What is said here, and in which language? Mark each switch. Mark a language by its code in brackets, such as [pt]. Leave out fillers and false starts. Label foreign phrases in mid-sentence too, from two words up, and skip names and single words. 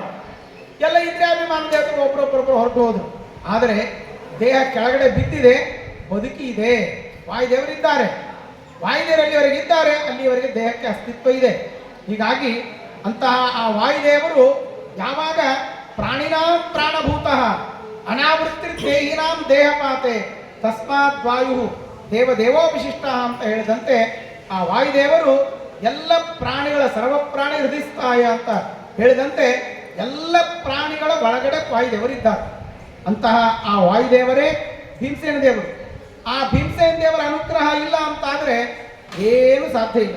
[kn] ಎಲ್ಲ ಇಂದ್ರಿಯಾಭಿಮಾನ ದೇವತೆಗಳು ಒಬ್ಬರೊಬ್ಬರೊಬ್ಬರು ಹೊರಟು ಹೋದ್ರು. ಆದರೆ ದೇಹ ಕೆಳಗಡೆ ಬಿದ್ದಿದೆ, ಬದುಕಿ ಇದೆ, ವಾಯುದೇವರಿದ್ದಾರೆ. ವಾಯುದೇವರು ಅಲ್ಲಿವರೆಗಿದ್ದಾರೆ, ಅಲ್ಲಿವರೆಗೆ ದೇಹಕ್ಕೆ ಅಸ್ತಿತ್ವ ಇದೆ. ಹೀಗಾಗಿ ಅಂತಹ ಆ ವಾಯುದೇವರು ಯಾವಾಗ [sa] ಪ್ರಾಣಿನಾಂ ಪ್ರಾಣಭೂತಃ ಅನಾವೃತ್ತಿ ದೇಹಿನಾಂ ದೇಹಪಾತೆ ತಸ್ಮಾತ್ ವಾಯು ದೇವದೇವೋ ವಿಶಿಷ್ಟ [kn] ಅಂತ ಹೇಳಿದಂತೆ ಆ ವಾಯುದೇವರು ಎಲ್ಲ ಪ್ರಾಣಿಗಳ [sa] ಸರ್ವ ಪ್ರಾಣಿ ಹೃದಯಸ್ಥಾಯ [kn] ಅಂತ ಹೇಳಿದಂತೆ ಎಲ್ಲ ಪ್ರಾಣಿಗಳ ಒಳಗಡೆ ವಾಯುದೇವರಿದ್ದಾರೆ. ಅಂತಹ ಆ ವಾಯುದೇವರೇ ಭೀಮಸೇನ ದೇವರು. ಆ ಭೀಮಸೇನ ದೇವರ ಅನುಗ್ರಹ ಇಲ್ಲ ಅಂತಾದರೆ ಏನು ಸಾಧ್ಯ ಇಲ್ಲ.